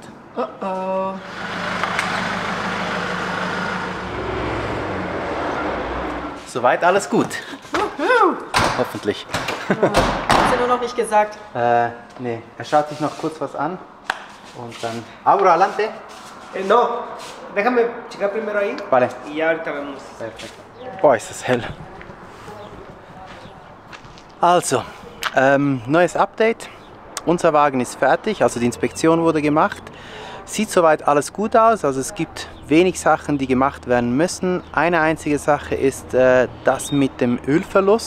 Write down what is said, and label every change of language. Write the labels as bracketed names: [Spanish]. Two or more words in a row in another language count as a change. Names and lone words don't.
[German] Oh oh. Soweit alles gut. Hoffentlich. Hast du nur noch nicht gesagt? Nee, er schaut sich noch kurz was an und dann... [Spanish] Abro, adelante. No, déjame checar primero ahí. Vale. Y ya ahorita vemos. [German] Perfekt. Boah, ist das hell. Also, neues Update. unser Wagen ist fertig, also die Inspektion wurde gemacht. Sieht soweit alles gut aus, also es gibt wenig Sachen, die gemacht werden müssen. Eine einzige Sache ist das mit dem Ölverlust.